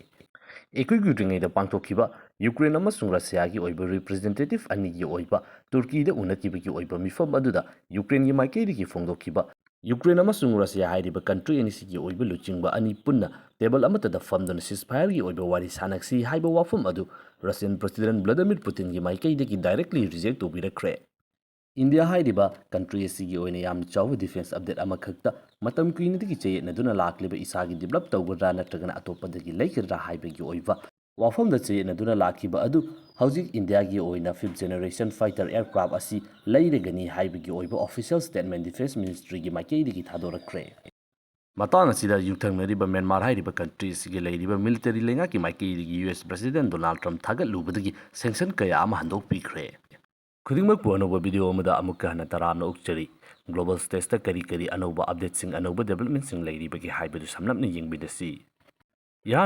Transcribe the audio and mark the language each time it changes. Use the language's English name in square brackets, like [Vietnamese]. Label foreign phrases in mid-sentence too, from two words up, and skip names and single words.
[Manipuri] Ekoi gudringeda pangthokhiba Ukraine amasung Russia gi oiba representative ani gi oiba Turkey da unakiba gi oiba mifam aduda Ukraine gi maikei gi phongdokhiba Ukraine amasung Russia hairiba country ani sigi oiba luchingba ani punna table amata da famdona ceasefire gi oiba wari sanaksi haiba wafam adu Russian President Vladimir Putin gi maikei da [English] directly reject [Manipuri] obirakre. India hairiba country asigi oina yam chaw [English] defense update [Manipuri] amakhakta matam kuina digi cheyna duna lakliba isagi develop tawbra natragana atopa dagi leikira haiba gi oiba wafam da cheyna duna lakhiba adu hauzik India gi oina [English] 5th generation fighter aircraft [Manipuri] asi leiragani haiba gi oiba [English] official statement defense ministry [Manipuri] gi maikei digi thadorakre. Matang asida yuthangmeriba Myanmar hairiba country asigi leiriba military lenga ki maikei digi [English] US President [Manipuri] Donald Trump thagalubadagi sanction kaya ama handokpikre. Khudingmak pu anauba video amada amukka hana taramna ukchari [English] global stage [Manipuri] ta kari anauba update sing anauba development sing leiribagi haibadu samnapna yengbidasi yan